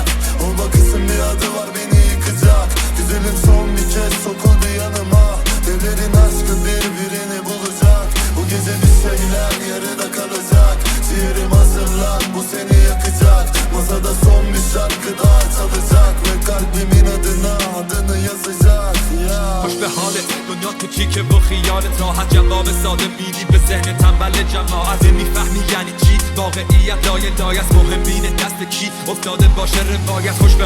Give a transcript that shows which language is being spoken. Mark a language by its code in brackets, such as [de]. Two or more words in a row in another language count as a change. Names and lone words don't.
[tr] O bakışın bir adı var beni yıkacak. Güzelim son bir kez sokuldu yanıma. Devlerin aşkı birbirini bulacak. Bu gece bir şeyler yarıda kalacak. Şiirim hazırlan, bu seni yakacak. Masada son bir şarkı daha çalacak. Ve kalbimin adını yazacak ya. [fa] خوش به حالت دنیا تو کیکه و خیالت راحت جواب ساده میدی به ذهن تنبل جماعت میفهمی یعنی چی واقعیت لایه لایه است مهم اینه دست کی افتاده باشه روایت خوش به